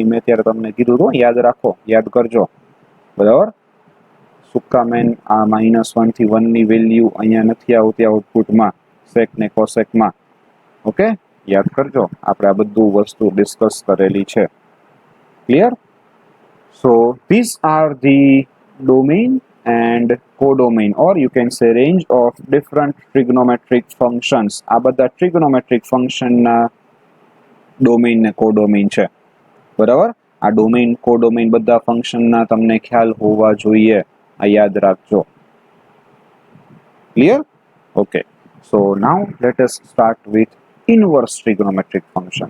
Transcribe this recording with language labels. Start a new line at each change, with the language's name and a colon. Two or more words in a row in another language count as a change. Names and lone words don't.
Gujarati: મેં ત્યારે તમને કીધું હતું, યાદ રાખો, યાદ કરજો. બરાબર? શું કામ આ -1 થી 1 ની વેલ્યુ અહીંયા નથી આવતી આઉટપુટમાં sec ને cosecમાં? ઓકે, યાદ કરજો, આપણે આ બધું વસ્તુ ડિસ્કસ કરેલી છે. ક્લિયર?
English: સો these are the domain and codomain or you can say range of different trigonometric functions.
Gujarati: આ બધા
English: trigonometric function
Gujarati: ના ડોમેઇન ને કોડોમેઇન છે. બરાબર? આ
English: domain codomain
Gujarati: બધા ફંક્શન ના તમને ખ્યાલ હોવા જોઈએ. આ યાદ રાખજો. ક્લિયર?
English: okay, so now let us start with inverse trigonometric function.